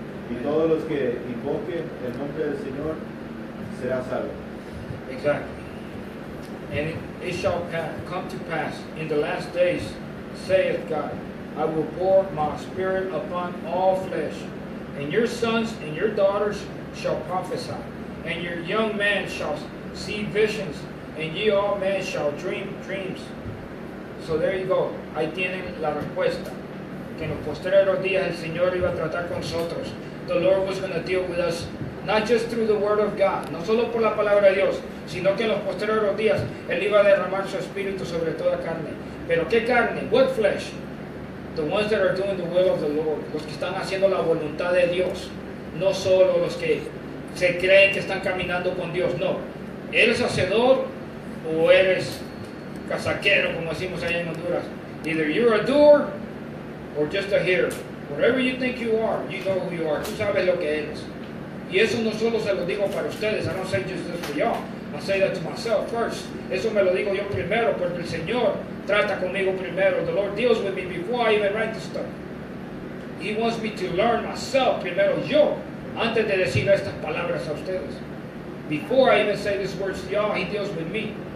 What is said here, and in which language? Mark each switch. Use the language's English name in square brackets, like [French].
[Spanish] Y todos los que invoquen el nombre del Señor será salvo. [English] Exactly. And it shall come to pass in the last days, saith God, I will pour my spirit upon all flesh, and your sons and your daughters shall prophesy, and your young men shall see visions, and ye all men shall dream dreams. So there you go. [Spanish] Ahí tienen la respuesta. Que en los postreros días el Señor iba a tratar con nosotros. [English] The Lord was going to deal with us, not just through the word of God, [Spanish] no solo por la palabra de Dios, sino que en los posteriores días Él iba a derramar su espíritu sobre toda carne. Pero ¿qué carne? [English] What flesh? The ones that are doing the will of the Lord, [Spanish] los que están haciendo la voluntad de Dios, no solo los que se creen que están caminando con Dios, no. ¿Eres hacedor o eres casaquero, como decimos allá en Honduras? [English] Either you're a doer or just a hearer. Whatever you think you are, you know who you are. [Spanish] Tú sabes lo que eres. Y eso no solo se lo digo para ustedes. [English] I don't say just this for y'all. I say that to myself first. [Spanish] Eso me lo digo yo primero, porque el Señor trata conmigo primero. [English] The Lord deals with me before I even write this stuff. He wants me to learn myself [Spanish] primero yo, antes de decir estas palabras a ustedes. [English] Before I even say these words to y'all, He deals with me.